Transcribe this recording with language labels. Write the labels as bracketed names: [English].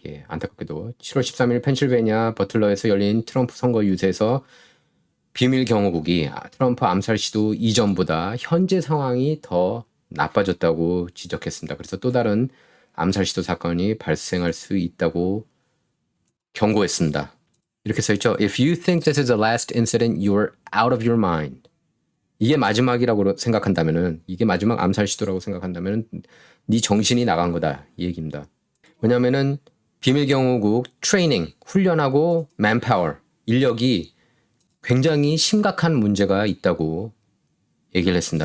[Korean] 예, 안타깝게도 7월 13일 펜실베니아 버틀러에서 열린 트럼프 선거 유세에서 비밀 경호국이 트럼프 암살 시도 이전보다 현재 상황이 더 나빠졌다고 지적했습니다. 그래서 또 다른 암살 시도 사건이 발생할 수 있다고 경고했습니다. 이렇게 써있죠. [English] If you think this is the last incident, you're out of your mind. [Korean] 이게 마지막이라고 생각한다면은, 이게 마지막 암살 시도라고 생각한다면은 네 정신이 나간 거다 이 얘기입니다. 왜냐면은 비밀경호국 트레이닝, 훈련하고 맨파워, 인력이 굉장히 심각한 문제가 있다고 얘기를 했습니다.